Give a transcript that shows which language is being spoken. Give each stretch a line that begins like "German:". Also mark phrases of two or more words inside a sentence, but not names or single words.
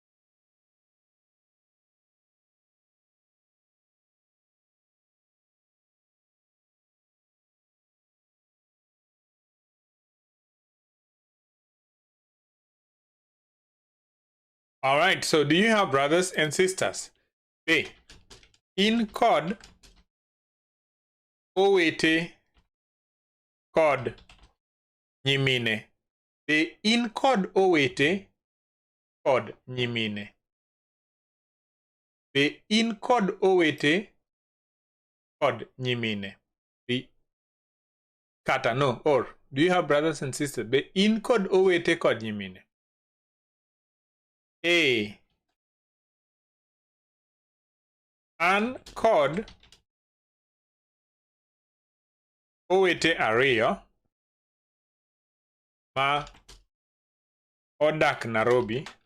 English: All right, so do you have brothers and sisters?
Luo (Kenya and Tanzania): Hey, in kod owete kod nyimine. Be in kod owete kod nyimine. Be in kod owete kod nyimine. Be kata no,
English: or do you have brothers and sisters?
Luo (Kenya and Tanzania): Be in kod owete kod nyimine. A. An kod owete ariyo ma odak Nairobi.